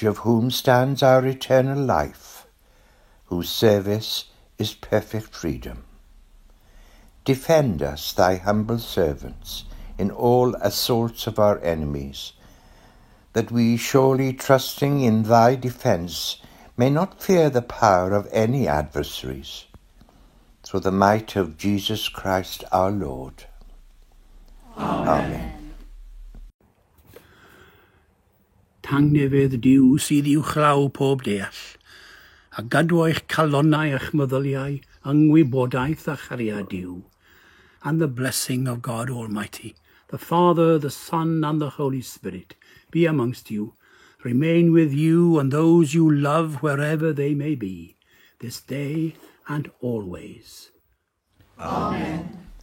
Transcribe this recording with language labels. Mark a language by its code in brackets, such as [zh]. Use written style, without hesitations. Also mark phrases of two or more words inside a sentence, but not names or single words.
[en] of whom stands our eternal life, whose service is perfect freedom, defend us, thy humble servants, in all assaults of our enemies, that we, surely trusting in thy defence, may not fear the power of any adversaries, through the might of Jesus Christ our Lord. Amen. [cy] Tangnefydd Diw sydd i'w chlaw pob deall, a gadw eich calonnau eich meddyliau, yngwybodaeth a chariad Diw, [en] and the blessing of God Almighty, the Father, the Son, and the Holy Spirit, be amongst you, remain with you and those you love wherever they may be, this day and always. Amen.